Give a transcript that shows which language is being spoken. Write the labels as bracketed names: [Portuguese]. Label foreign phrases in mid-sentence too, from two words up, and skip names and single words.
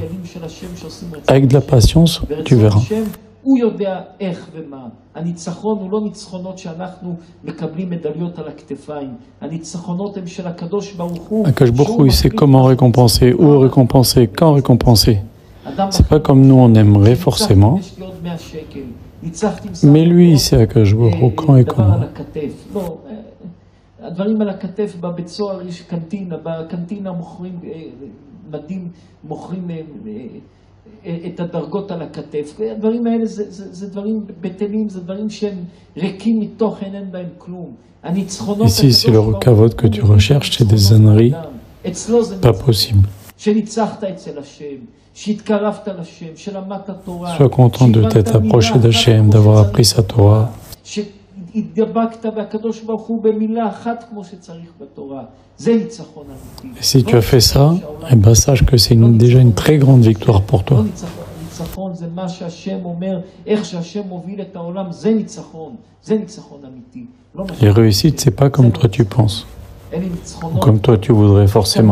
[French] Avec de la patience, tu verras. [Hebrew] הקדוש ברוך הוא, [French] il sait comment récompenser, où récompenser, quand récompenser. C'est pas comme nous on aimerait forcément. Mais lui, il sait [Hebrew] הקדוש ברוך הוא [French] quand et comment. [Hebrew] הדברים על הכתף, בבית סוהר יש קנטינה, בקנטינה מוכרים מדים, מוכרים את הדרגות על הכתף. הדברים האלה זה דברים בטלים, זה דברים שהם ריקים מתוכן, אין בהם כלום. [French] Ici, c'est le kavod que tu recherches, c'est des âneries pas possibles. [Hebrew] שניצחת אצל השם, שהתקרבת לשם, שלמדת תורה. [French] Sois content de t'être approché d'Hachem, d'avoir appris sa Torah. Et si tu as fait ça, eh ben sache que c'est déjà une très grande victoire pour toi. Les réussites, c'est pas comme toi tu penses, ou comme toi tu voudrais forcément.